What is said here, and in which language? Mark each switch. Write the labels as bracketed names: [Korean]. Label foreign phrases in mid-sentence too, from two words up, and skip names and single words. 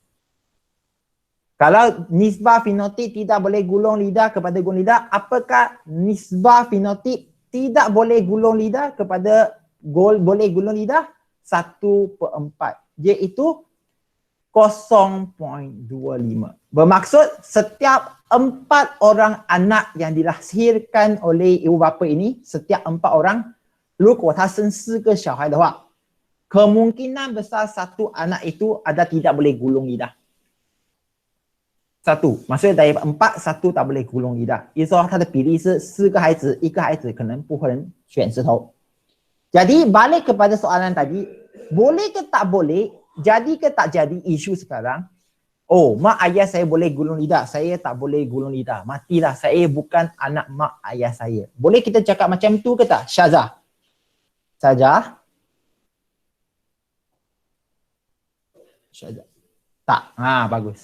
[Malay] Kalau nisbah fenotip tidak boleh gulung lidah kepada gulung lidah, apakah nisbah fenotip tidak boleh gulung lidah kepada boleh gulung lidah? 1/4. Iaitu 0.25. Bermaksud setiap 4 orang anak yang dilahirkan oleh ibu bapa ini, setiap 4 orang, [Chinese] 如果他生4个小孩的话, [Malay] kemungkinan besar satu anak itu ada tidak boleh gulung lidah. 1， maksudnya dari 4， 1tak boleh gulung lidah. [Chinese] 也就是说他的比例是4个孩子，1个孩子可能不会选石头。 [Malay] Jadi balik kepada soalan tadi, boleh ke tak boleh, jadi ke tak jadi isu sekarang? Oh, mak ayah saya boleh gulung lidah, saya tak boleh gulung lidah. Matilah, saya bukan anak mak ayah saya. Boleh kita cakap macam tu ke tak? Syazah. Syazah. Syazah. Tak. Bagus.